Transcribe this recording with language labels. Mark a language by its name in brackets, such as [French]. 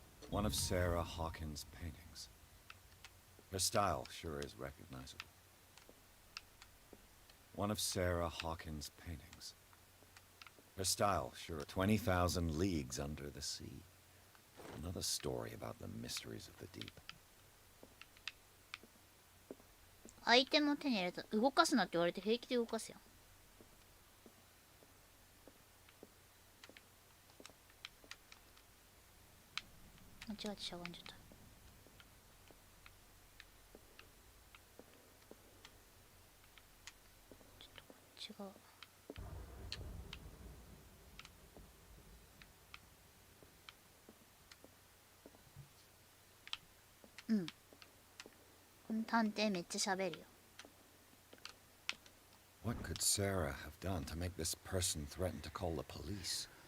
[English] One of Sarah Hawkins' paintings. Her style sure is recognizable. One of Sarah Hawkins' paintings. Her style, sure. 20,000 leagues under the sea. Another story about the mysteries of the deep. [Japanese] アイテムを手に入れた。動かすなって言われて平気で動かすやん。間違ってしゃがんじゃった。ちょっとこっちが。うん。この探偵めっちゃ喋るよ。 [English] What could Sarah have done to make this person threaten to call the police?